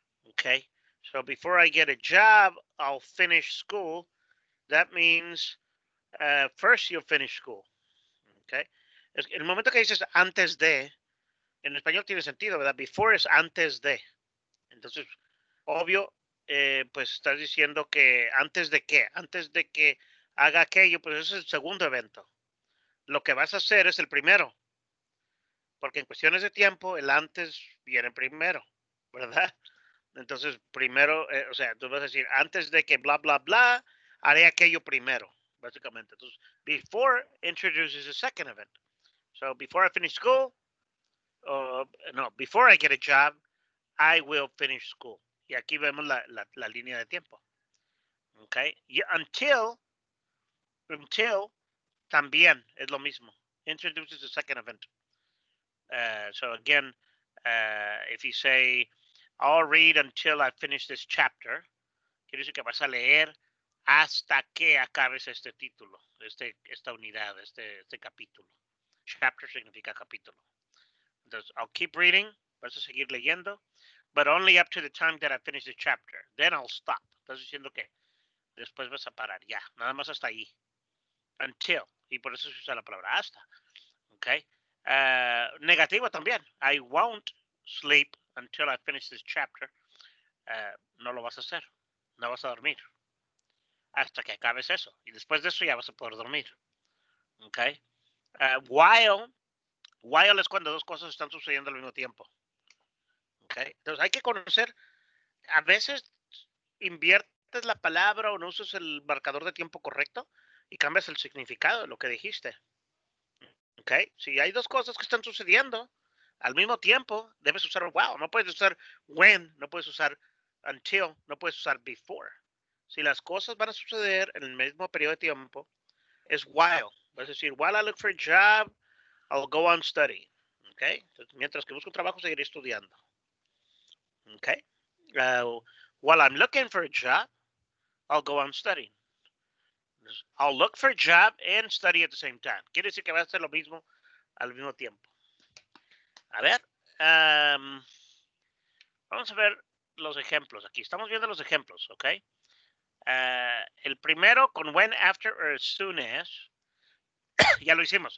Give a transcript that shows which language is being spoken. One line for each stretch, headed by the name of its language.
English: Okay, so before I get a job, I'll finish school. That means first you'll finish school.
Spanish: Okay, el momento que dices antes de, en español tiene sentido, ¿verdad? Before es antes de. Entonces, obvio, pues estás diciendo que antes de qué, antes de que haga aquello, pues ese es el segundo evento. Lo que vas a hacer es el primero, porque en cuestiones de tiempo, el antes viene primero, ¿verdad? Entonces, primero, o sea, tú vas a decir, antes de que bla, bla, bla, haré aquello primero, básicamente.
English: Entonces, before introduces a second event. So, before I finish school, no, before I get a job, I will finish school.
Spanish: Y aquí vemos la línea de tiempo. Okay. Y until también es lo mismo.
English: Introduces a second event. So again, if you say, I'll read until I finish this chapter,
Spanish: quiere decir que vas a leer hasta que acabes este título, esta unidad, este capítulo. Chapter significa capítulo.
English: Entonces, I'll keep reading,
Spanish: vas a seguir leyendo,
English: but only up to the time that I finish the chapter. Then I'll stop.
Spanish: Estás diciendo que después vas a parar, ya, nada más hasta ahí. Until, y por eso se usa la palabra hasta. Okay. Negativo también.
English: I won't sleep until I finish this chapter.
Spanish: No lo vas a hacer. No vas a dormir. Hasta que acabes eso. Y después de eso ya vas a poder dormir. Okay. While es cuando dos cosas están sucediendo al mismo tiempo. Okay. Entonces hay que conocer. A veces inviertes la palabra o no usas el marcador de tiempo correcto y cambias el significado de lo que dijiste. Okay. Si hay dos cosas que están sucediendo al mismo tiempo, debes usar wow. No puedes usar when, no puedes usar until, no puedes usar before. Si las cosas van a suceder en el mismo periodo de tiempo, es while. Vas a decir,
English: while I look for a job, I'll go on studying. Okay?
Spanish: Entonces, mientras que busco trabajo, seguiré estudiando.
English: Okay? While I'm looking for a job, I'll go on studying. I'll look for a job and study at the same time.
Spanish: Quiere decir que va a hacer lo mismo al mismo tiempo. A ver, vamos a ver los ejemplos aquí. Estamos viendo los ejemplos, ¿ok? El primero con when, after, or as soon as. Ya lo hicimos.